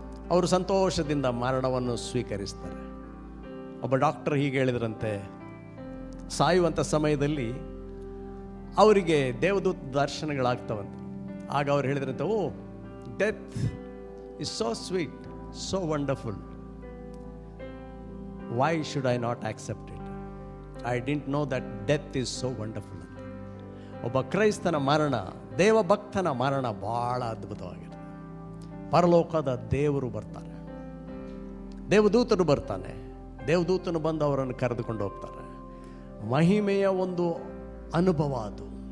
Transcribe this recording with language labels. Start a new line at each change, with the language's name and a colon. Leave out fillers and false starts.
Kannada: ಅವರು ಸಂತೋಷದಿಂದ ಮರಣವನ್ನು ಸ್ವೀಕರಿಸ್ತಾರೆ. ಒಬ್ಬ ಡಾಕ್ಟರ್ ಹೀಗೆ ಹೇಳಿದ್ರಂತೆ, ಸಾಯುವಂಥ ಸಮಯದಲ್ಲಿ ಅವರಿಗೆ ದೇವದೂತ ದರ್ಶನಗಳಾಗ್ತವಂತೆ. ಆಗ ಅವ್ರು ಹೇಳಿದ್ರಂತೆ,
English: Oh, death is so sweet, so wonderful, why should I not accept it? I didn't know that death is so wonderful.
Kannada: ಒಬ್ಬ ಕ್ರೈಸ್ತನ ಮರಣ, ದೇವಭಕ್ತನ ಮರಣ ಬಹಳ ಅದ್ಭುತವಾಗಿದೆ. ಪರಲೋಕದ ದೇವರು ಬರ್ತಾರೆ, ದೇವದೂತರು ಬರ್ತಾನೆ, ದೇವದೂತನು ಬಂದು ಅವರನ್ನು ಕರೆದುಕೊಂಡು ಹೋಗ್ತಾರೆ. ಮಹಿಮೆಯ ಒಂದು ಅನುಭವ ಅದು.